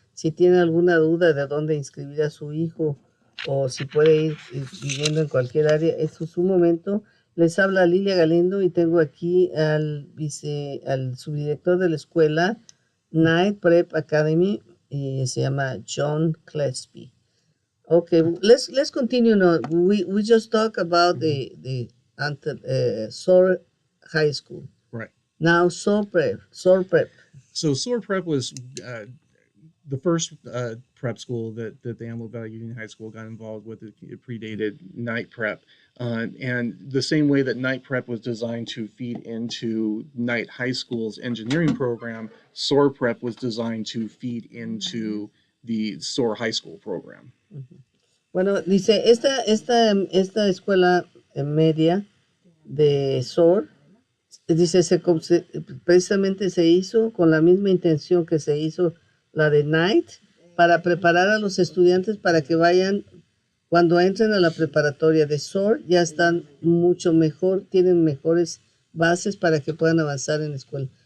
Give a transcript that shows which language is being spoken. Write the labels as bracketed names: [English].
[Spanish] Si tiene alguna duda de dónde inscribir a su hijo o si puede ir viviendo en cualquier área, este es su momento. Les habla Lilia Galindo y tengo aquí al subdirector de la escuela Night Prep Academy y se llama John Kleespies. [English] Okay, let's continue now. We just talked about the SOAR High School. Right. Now SOAR Prep. So SOAR Prep was the first prep school that the Antelope Valley Union High School got involved with. It predated Night Prep. And the same way that Night Prep was designed to feed into Night High School's engineering program, SOAR Prep was designed to feed into the SOAR High School program. [Spanish] Bueno, dice, esta escuela media de SOAR, dice, precisamente se hizo con la misma intención que se hizo la de Night, para preparar a los estudiantes para que vayan, cuando entren a la preparatoria de SOAR, ya están mucho mejor, tienen mejores bases para que puedan avanzar en la escuela.